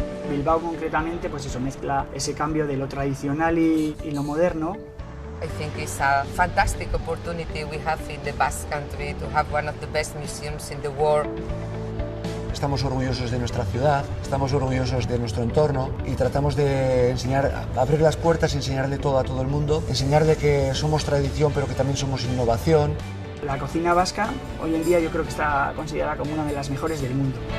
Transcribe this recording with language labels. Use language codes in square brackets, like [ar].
[es] Bilbao concretamente, pues eso, mezcla ese cambio de lo tradicional y lo moderno. [en] I think it's a fantastic opportunity we have in the Basque Country to have one of the best museums in the world. [es] Estamos orgullosos de nuestra ciudad, estamos orgullosos de nuestro entorno y tratamos de enseñar, abrir las puertas y enseñarle todo a todo el mundo, enseñarle que somos tradición pero que también somos innovación. La cocina vasca hoy en día yo creo que está considerada como una de las mejores del mundo.